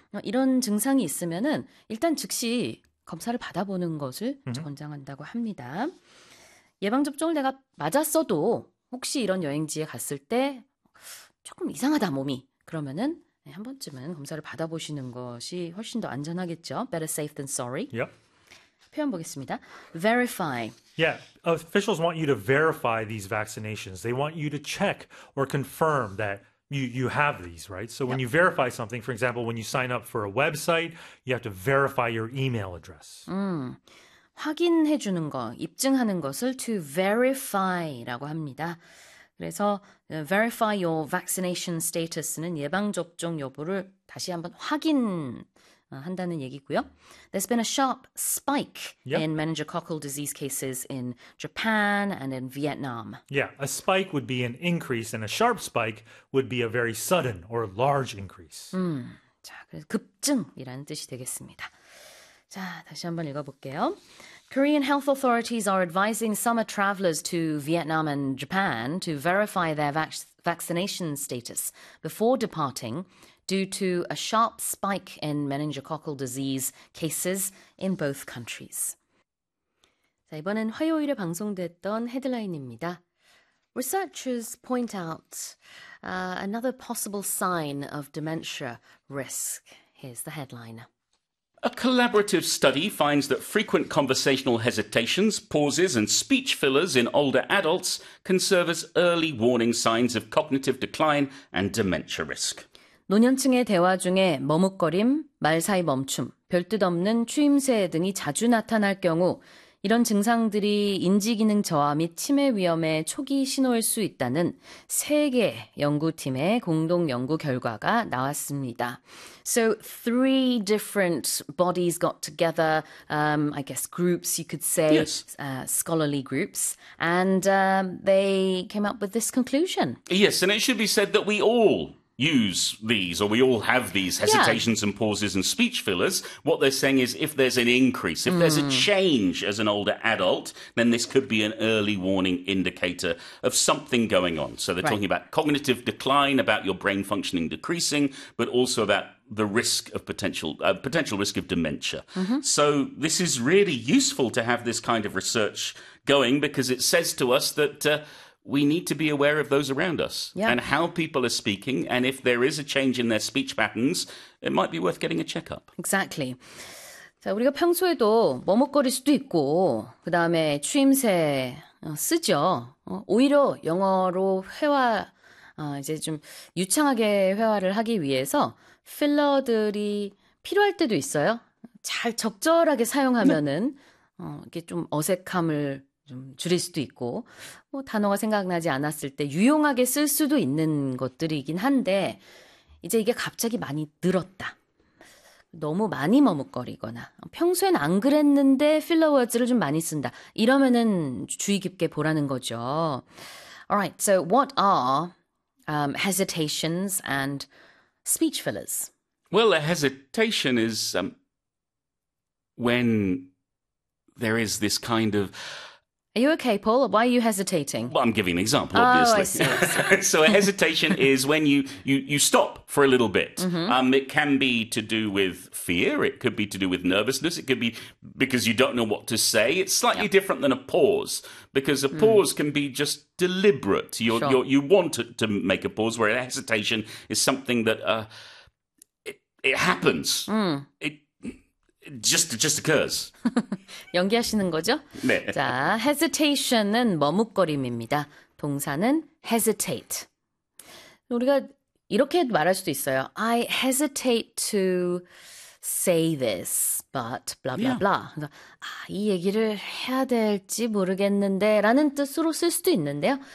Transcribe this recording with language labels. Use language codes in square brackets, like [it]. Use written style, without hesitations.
[ko] 이런 증상이 있으면은 일단 즉시 검사를 받아보는 것을 권장한다고 합니다. 예방접종을 내가 맞았어도 혹시 이런 여행지에 갔을 때 조금 이상하다 몸이 그러면은 한 번쯤은 검사를 받아보시는 것이 훨씬 더 안전하겠죠. [en] Better safe than sorry. Yep. [ko] 표현 보겠습니다. [en] Verify. Yeah, officials want you to verify these vaccinations. They want you to check or confirm that you have these, right? So when you verify something, for example, when you sign up for a website, you have to verify your email address. [ko] 확인해 주는 거, 입증하는 것을 to verify라고 합니다. 그래서 [en] verify your vaccination status [ko] 는 예방접종 여부를 다시 한번 확인한다는 얘기고요. [en] There's been a sharp spike in meningococcal disease cases in Japan and in Vietnam. Yeah, a spike would be an increase, and a sharp spike would be a very sudden or large increase. [ko] 자, 그래서 급증이라는 뜻이 되겠습니다. 자, 다시 한번 읽어볼게요. [en] Korean health authorities are advising summer travelers to Vietnam and Japan to verify their vaccination status before departing due to a sharp spike in meningococcal disease cases in both countries. [ko] 자, 이번엔 화요일에 방송됐던 헤드라인입니다. [en] Researchers point out another possible sign of dementia risk. Here's the headline. A collaborative study finds that frequent conversational hesitations, pauses, and speech fillers in older adults can serve as early warning signs of cognitive decline and dementia risk. [ko] 노년층의 대화 중에 머뭇거림, 말 사이 멈춤, 별뜻 없는 추임새 등이 자주 나타날 경우 이런 증상들이 인지기능 저하 및 치매 위험의 초기 신호일 수 있다는 세개 연구팀의 공동 연구 결과가 나왔습니다. [en] So three different bodies got together, I guess groups you could say, Yes. scholarly groups, and they came up with this conclusion. Yes, and it should be said that we all use these, or we all have these hesitations and pauses and speech fillers. What they're saying is if there's an increase, if there's a change as an older adult, then this could be an early warning indicator of something going on. So they're talking about cognitive decline, about your brain functioning decreasing, but also about the risk of potential risk of dementia. So this is really useful to have this kind of research going because it says to us that we need to be aware of those around us and how people are speaking, and if there is a change in their speech patterns, it might be worth getting a checkup. Exactly. [ko] 자, 우리가 평소에도 머뭇거릴 수도 있고, 그 다음에 추임새 쓰죠. 오히려 영어로 이제 좀 유창하게 회화를 하기 위해서 필러들이 필요할 때도 있어요. 잘 적절하게 사용하면은, 이게 좀 어색함을 좀 줄일 수도 있고, 뭐 단어가 생각나지 않았을 때 유용하게 쓸 수도 있는 것들이긴 한데, 이제 이게 갑자기 많이 늘었다. 너무 많이 머뭇거리거나 평소엔 안 그랬는데 필러 워드를 좀 많이 쓴다. 이러면은 주의 깊게 보라는 거죠. [en] Alright, so what are hesitations and speech fillers? Well, a hesitation is when there is this kind of. Are you okay, Paul? Why are you hesitating? Well, I'm giving an example, Oh, I obviously. see, I see. So a hesitation is when you stop for a little bit. It can be to do with fear. It could be to do with nervousness. It could be because you don't know what to say. It's slightly different than a pause because a pause can be just deliberate. You want to make a pause, where a hesitation is something that it happens. It just occurs. [ko] 연기하시는 거죠? 네. 자, hesitation은 머뭇거림입니다. 동사는 hesitate. 우리가 이렇게 말할 수도 있어요. [en] I hesitate to say this, but blah blah blah. [ko] 그러니까, 이 얘기를 해야 될지 모르겠는데 라는 뜻으로 쓸 수도 있는데요.